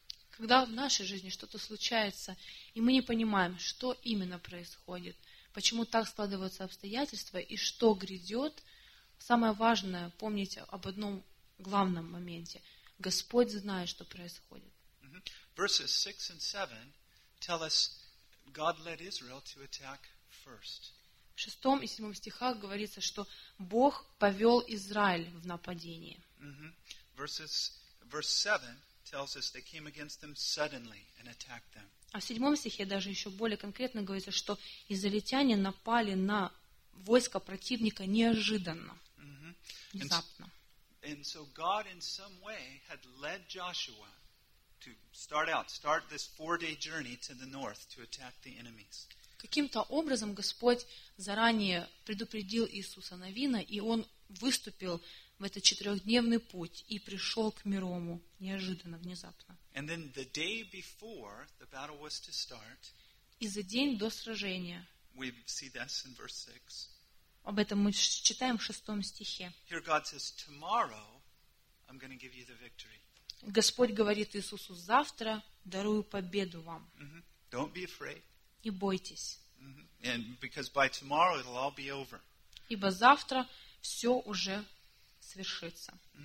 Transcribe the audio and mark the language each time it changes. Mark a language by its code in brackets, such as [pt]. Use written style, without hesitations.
[ru] Когда в нашей жизни что-то случается, и мы не понимаем, что именно происходит, почему так складываются обстоятельства и что грядет, самое важное помнить об одном главном моменте. Господь знает, что происходит. [en] Verses 6 and 7 tell us God led Israel to attack first. [ru] В 6 и 7 стихах говорится, что Бог повел Израиль в нападение. [en] Verse 7 tells us they came against them suddenly and attacked them. [ru] А в 7 стихе даже еще более конкретно говорится, что израильтяне напали на войско противника неожиданно. Внезапно. [en] And so God in some way had led Joshua to start this 4-day journey to the north to attack the enemies. [ru] Каким-то образом Господь заранее предупредил Иисуса Навина, и он выступил в этот 4-дневный путь и пришел к Мерому неожиданно, внезапно. [en] And then the day before the battle was to start, [ru] и за день до сражения, [en] we see this in verse 6. [ru] Об этом мы читаем в 6 стихе. [en] Here God says, tomorrow I'm going to give you the victory. [ru] Господь говорит Иисусу, завтра дарую победу вам. [en] Don't be afraid. [ru] Не бойтесь. [en] And because by tomorrow it'll all be over. [ru] Ибо завтра все уже свершится.